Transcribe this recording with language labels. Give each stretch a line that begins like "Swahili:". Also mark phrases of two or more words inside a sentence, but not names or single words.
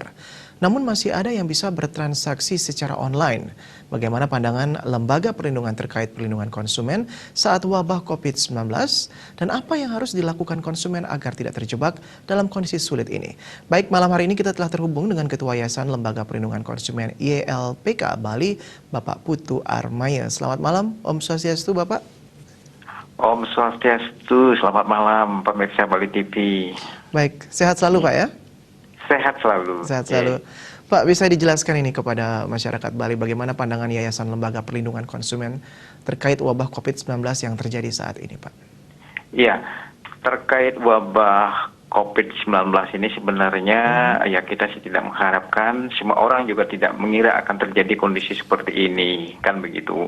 Indonesian: Namun masih ada yang bisa bertransaksi secara online. Bagaimana pandangan Lembaga Perlindungan terkait perlindungan konsumen saat wabah COVID-19 dan apa yang harus dilakukan konsumen agar tidak terjebak dalam kondisi sulit ini? Baik, malam hari ini kita telah terhubung dengan Ketua Yayasan Lembaga Perlindungan Konsumen YLPK Bali, Bapak Putu Armaya. Selamat malam,
Balinese: Om Swastiastu,
Indonesian: Bapak.
Balinese: Om Swastiastu,
Indonesian: selamat malam pemirsa Bali TV. Baik, sehat selalu Pak ya? Sehat selalu. Sehat selalu. Pak, bisa dijelaskan ini kepada masyarakat Bali bagaimana pandangan Yayasan Lembaga Perlindungan Konsumen terkait wabah COVID-19 yang terjadi saat ini, Pak? Iya, terkait wabah COVID-19 ini sebenarnya ya kita sih tidak mengharapkan, semua orang juga tidak mengira akan terjadi kondisi seperti ini, kan begitu.